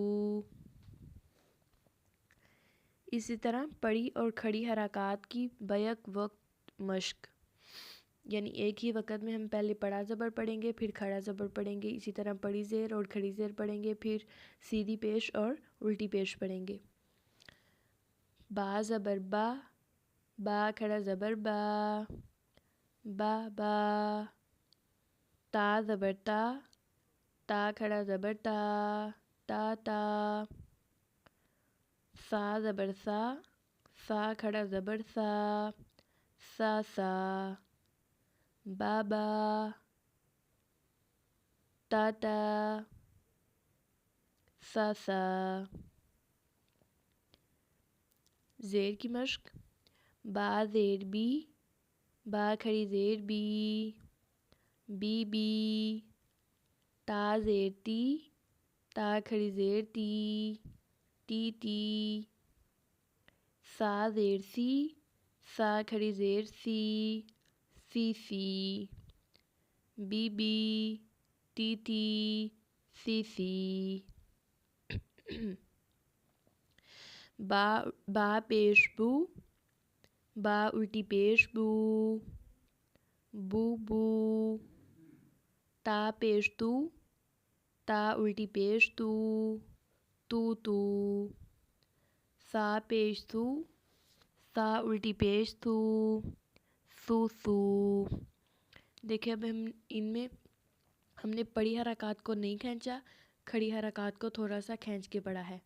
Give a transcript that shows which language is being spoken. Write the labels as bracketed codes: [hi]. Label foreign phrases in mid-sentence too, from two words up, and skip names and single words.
[ur] اسی طرح پڑھی اور کھڑی حرکات کی بیک وقت مشق، یعنی ایک ہی وقت میں ہم پہلے پڑھا زبر پڑھیں گے، پھر کھڑا زبر پڑھیں گے، اسی طرح پڑھی زیر اور کھڑی زیر پڑھیں گے، پھر سیدھی پیش اور الٹی پیش پڑھیں گے۔ با زبر با، با کھڑا زبر با، با با۔ تا زبر تا، تا کھڑا زبر تا، تا تا۔ سا زبر سا، سا کھڑا زبر سا، سا سا۔ با با، تا تا، سا سا۔ زیر کی مشق، با زیر بی، با کھڑی زیر بی، بی بی۔ تا زیر تی، تا کھڑی زیر تی، تی تی۔ سا زیر سی، سا کھڑی زیر سی، سی سی۔ بی بی، تی تی، سی سی۔ با پیش بو، با الٹی پیش بو، بو بو۔ تا پیش تو، تا الٹی پیش تو، تو تو۔ سا پیش تو، سا الٹی پیش تو، سو سو۔ دیکھیں اب ہم نے پڑھی حرکات کو نہیں کھینچا، کھڑی حرکات کو تھوڑا سا کھینچ کے پڑھا ہے۔